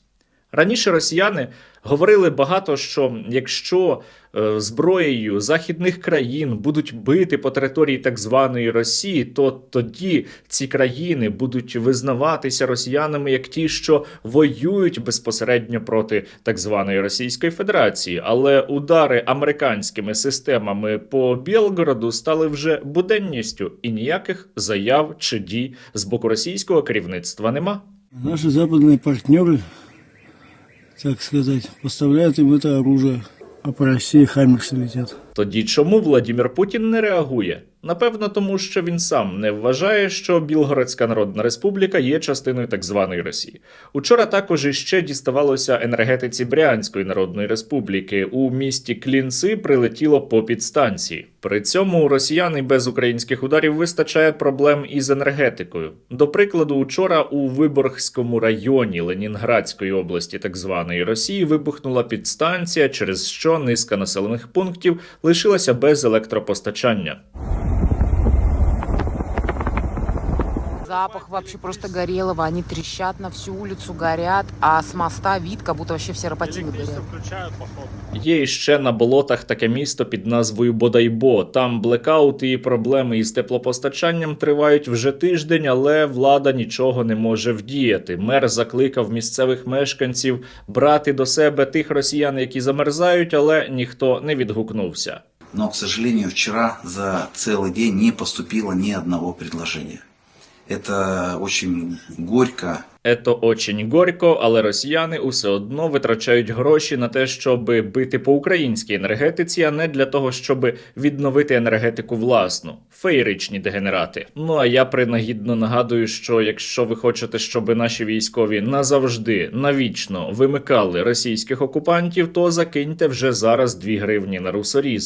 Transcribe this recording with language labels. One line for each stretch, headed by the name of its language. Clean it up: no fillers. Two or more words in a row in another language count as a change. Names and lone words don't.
Ukrainian: Раніше росіяни говорили багато, що якщо зброєю західних країн будуть бити по території так званої Росії, то тоді ці країни будуть визнаватися росіянами як ті, що воюють безпосередньо проти так званої Російської Федерації. Але удари американськими системами по Білгороду стали вже буденністю, і ніяких заяв чи дій з боку російського керівництва нема.
Russian: Наши западные партнеры, так сказать, поставляют им это оружие, а по России хаймерсы летят.
Ukrainian: Тоді чому Владимир Путін не реагує? Напевно, тому що він сам не вважає, що Білгородська Народна Республіка є частиною так званої Росії. Учора також іще діставалося енергетиці Брянської Народної Республіки. У місті Клінці прилетіло по підстанції. При цьому у росіян і без українських ударів вистачає проблем із енергетикою. До прикладу, учора у Виборгському районі Ленінградської області так званої Росії вибухнула підстанція, через що низка населених пунктів лишилася без електропостачання.
Russian: Запах вообще просто горелого, они трещат на всю улицу, горят, а с моста вид, как будто вообще все рапотины горят.
Ukrainian: Є іще на болотах таке місто під назвою Бодайбо. Там блекаути і проблеми із теплопостачанням тривають вже тиждень, але влада нічого не може вдіяти. Мер закликав місцевих мешканців брати до себе тих росіян, які замерзають, але ніхто не відгукнувся.
Russian: Но, к сожалению, вчера за целый день не поступило ни одного предложения. Это очень горько. Ето очень горько,
Ukrainian: але росіяни усе одно витрачають гроші на те, щоб бити по українській енергетиці, а не для того, щоб відновити енергетику власну. Феєричні дегенерати. Ну а я принагідно нагадую, що якщо ви хочете, щоб наші військові назавжди, навічно вимикали російських окупантів, то закиньте вже зараз 2 гривні на русоріз.